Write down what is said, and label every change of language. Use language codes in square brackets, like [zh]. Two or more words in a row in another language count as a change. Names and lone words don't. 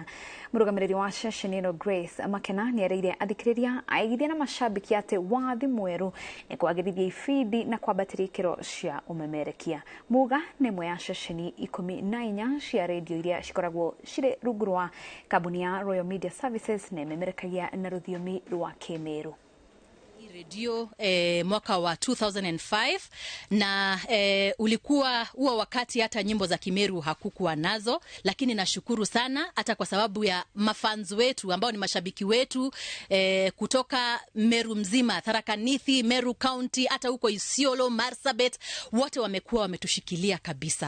[ki] Mũrũgamĩrĩri wa shashani ĩno Grace Makena nĩereire athikĩrĩria aigithia na mashabiki atĩ wathi mwerũ nĩ kwagĩrithia ibindi na kwambatĩria ikĩro cia ũmemerekia. Muuga nĩ ĩmwe ya shashani 14 cia radio iria cikoragwo cirĩ rungu rwa kambuni ya Royal Media Services na ĩmemerekagia na rũthiomi rwa Kĩmĩrũ. [sw] Radio mwaka wa 2005 na ulikuwa huo wakati hata nyimbo za Kimeru hakukuwa nazo, lakini nashukuru sana hata kwa sababu ya mafans wetu ambao ni mashabiki wetu kutoka Meru mzima, Tharaka Nithi, Meru County, hata huko Isiolo, Marsabit, wote wamekuwa wametushikilia kabisa.